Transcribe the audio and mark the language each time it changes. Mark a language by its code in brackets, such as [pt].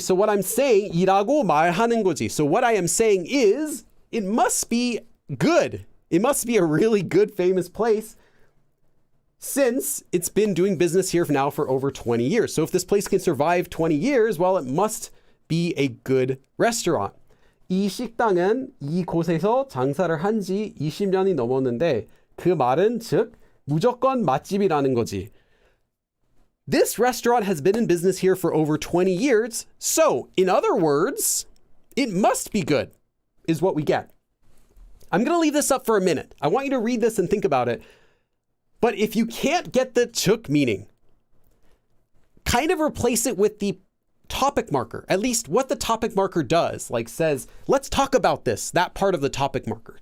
[en] So what I'm saying, [ko] 일하고 말하는 거지. [en] So what I am saying is, it must be good. It must be a really good, famous place since it's been doing business here now for over 20 years. So if this place can survive 20 years, well, it must be a good restaurant. [ko] 이 식당은 이곳에서 장사를 한 지 20년이 넘었는데 그 말은 즉 무조건 맛집이라는 거지. [en] This restaurant has been in business here for over 20 years. So, in other words, it must be good, is what we get. I'm going to leave this up for a minute. I want you to read this and think about it. But if you can't get the 즉 meaning, kind of replace it with the topic marker, at least what the topic marker does, like says, let's talk about this, that part of the topic marker.